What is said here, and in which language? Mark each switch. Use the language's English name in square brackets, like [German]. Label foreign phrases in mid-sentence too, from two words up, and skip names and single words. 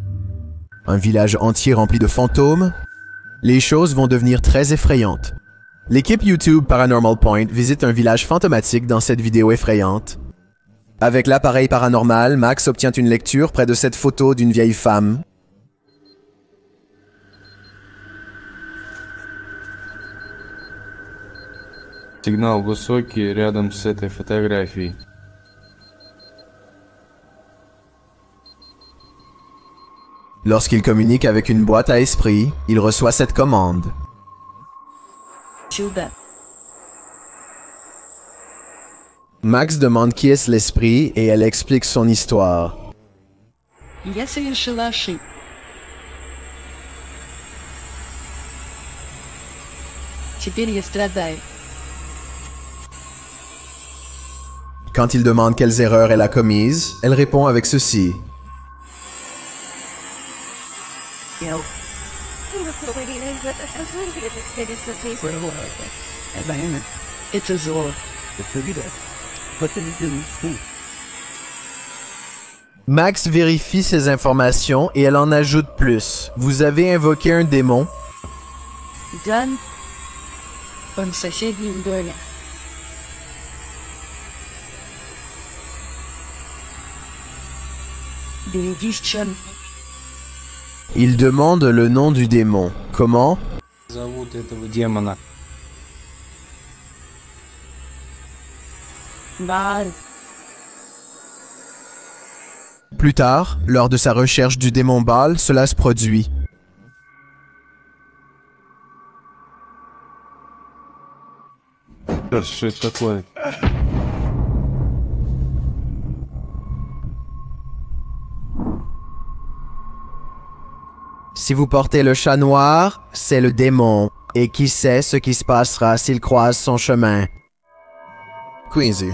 [French] Un village entier rempli de fantômes. Les choses vont devenir très effrayantes. L'équipe YouTube Paranormal Point visite un village fantomatique dans cette vidéo effrayante. Avec l'appareil paranormal, Max obtient une lecture près de cette photo d'une vieille femme. [Russian] Сигнал высокий рядом с этой фотографией. [French] Lorsqu'il communique avec une boîte à esprit, il reçoit cette commande. Max demande qui est l'esprit et elle explique son histoire. [Russian] Я совершила ошибку. Теперь я страдаю. [French] Quand il demande quelles erreurs elle a commises, elle répond avec ceci. [Russian] Это зло. [French] Max vérifie ces informations et elle en ajoute plus. Vous avez invoqué un démon? [Russian] Дан. Он в соседнем доме. Берегись, Чон. [French] Il demande le nom du démon. Comment? [Russian] Зовут этого демона. Бааль. [French] Plus tard, lors de sa recherche du démon Baal, cela se produit. [Russian] Что это такое? [French] Si vous portez le chat noir, c'est le démon. Et qui sait ce qui se passera s'il croise son chemin? Quincy.